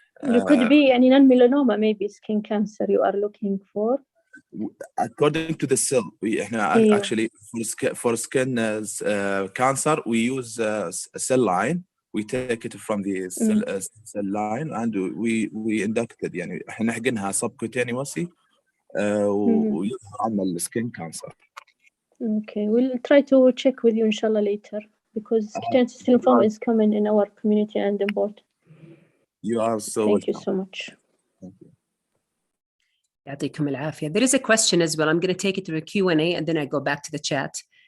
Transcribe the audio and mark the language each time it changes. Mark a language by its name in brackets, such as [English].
[English] You could be an non-melanoma, maybe skin cancer you are looking for. According to the cell, actually for skin cancer, we use a cell line. We take it from the cell line, and we induct it. [Arabic] يعني احنا حقنها subcutaneously ويظهر عندنا السكين cancer. [English] Okay, we'll try to check with you inshallah later because cutaneous lymphoma is common in our community and important. You are so Thank welcome. you so much. Thank you. [Arabic] يعطيكم العافية. [English] There is a question as well. I'm going to take it to a Q&A and then I go back to the chat.